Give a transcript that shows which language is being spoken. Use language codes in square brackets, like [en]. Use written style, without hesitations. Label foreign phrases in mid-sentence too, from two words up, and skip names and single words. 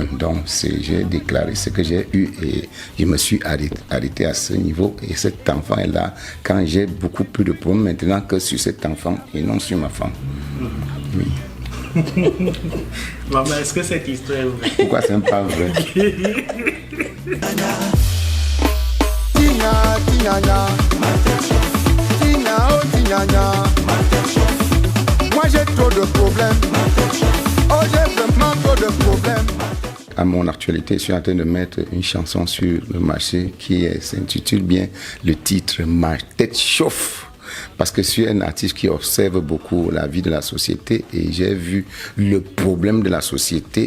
[fr] Donc j'ai déclaré ce que j'ai eu et je me suis arrêté à ce niveau. Et cet enfant est là quand j'ai beaucoup plus de problèmes maintenant que sur cet enfant et non sur ma femme. Oui. Maman, est-ce que cette histoire est vraie? Pourquoi c'est pas vrai? Tina, Tinana. Tina, oh Tinana. Moi j'ai trop de problèmes. Oh j'ai vraiment trop de problèmes. À mon actualité, je suis en train de mettre une chanson sur le marché qui s'intitule bien le titre Ma tête chauffe. Parce que je suis un artiste qui observe beaucoup la vie de la société et j'ai vu le problème de la société.